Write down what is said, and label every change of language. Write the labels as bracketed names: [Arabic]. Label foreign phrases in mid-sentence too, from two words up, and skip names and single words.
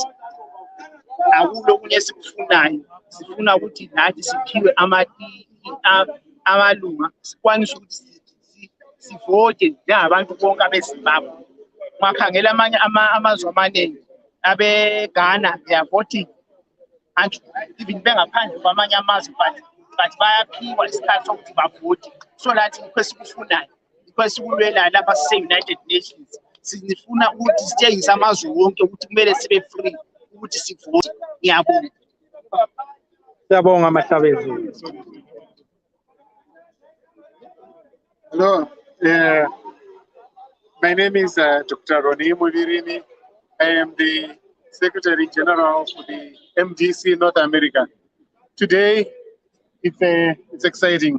[North Ndebele] Akulo okunye esikufunayo, sifuna ukuthi nathi siphiwe amalunga sikwanise ukuthi sivote njengabantu bonke abeZimbabwe. Ungakhangela amazwe amaningi abeGhana [English] they are voting and even [North Ndebele] bengaphandle kwamanye amazwe but bayaphiwa isikhathi sokuthi bavote. [English] So that [North Ndebele] yikho esikufunayo, yikho esikulwelayo lapha sise-United Nations. Sifuna ukuthi sitshengise amazwe wonke ukuthi kumele sibe free ukuthi sivote. Ngiyabonga. Siyabonga Mahlabezulu. [English] Hello, my name is Dr. Roni Mulirini. I am the Secretary General for the MDC North America. Today, it's exciting.